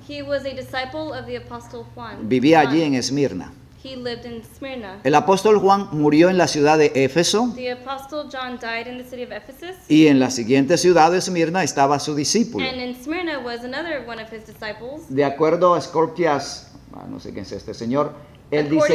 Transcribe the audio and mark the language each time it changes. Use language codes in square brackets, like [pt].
[en] He was a disciple of the Apostle Juan. [es] Vivía allí en Esmirna. [en] He lived in Smyrna. [es] El apóstol Juan murió en la ciudad de Éfeso [en] The Apostle John died in the city of Ephesus. [es] y en la siguiente ciudad de Esmirna estaba su discípulo. [en] And in Smyrna was another one of his disciples. [es] De acuerdo a Scorpius, no sé quién es este señor, él dice